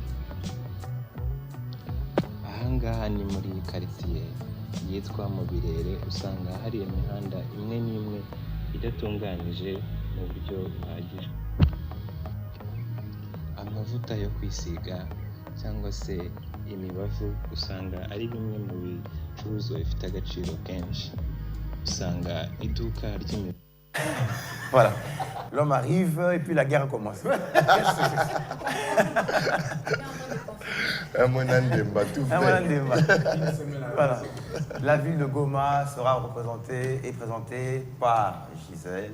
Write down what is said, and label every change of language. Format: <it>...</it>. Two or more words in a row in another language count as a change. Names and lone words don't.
<rw>Ahangaha ni muri quartier yitwa mu Birere, usanga hari imihanda imwe n'imwe idatunganije mu buryo buhagije. Amavuta yo kwisiga cyangwa se imibavu usanga ari bimwe mu bicuruzwa bifite agaciro kenshi. Usanga iduka ry'imibiri.</rw> <fr>Voilà. L'homme arrive et puis la guerre commence. Un Monandemba, tout fait. Voilà. La ville de Goma sera représentée et présentée par Gisèle.</fr>